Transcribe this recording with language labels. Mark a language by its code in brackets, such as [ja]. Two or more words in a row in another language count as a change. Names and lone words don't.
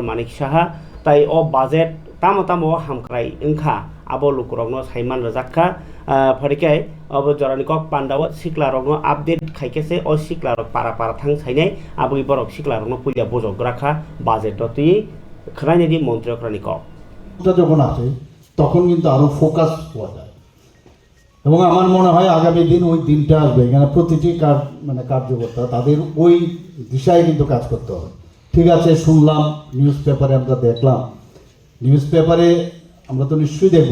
[trp] Manik Saha tai o budget tamo hamkrai engkha abo lukurokno saiman rajakha pharikai abo joranikok pandawo siklarokno update khaikese o siklarok para thang sainai abui borok siklarokno pulia bojok rakha budget doti khnaini di mantri okra nikok [bn] যখন আসে তখন কিন্তু আরো ফোকাস হওয়া যায় এবং আমার মনে হয় আগামী দিন ওই দিনটা আসবে এখানে প্রতিটি কার্যকর্তা তাদের ওই দিশায় কিন্তু কাজ করতে হবে। ঠিক আছে, শুনলাম [en] news paper, [bn] আমরা দেখলাম [en] news paper, [bn] আমরা তো নিশ্চয়ই দেখবো,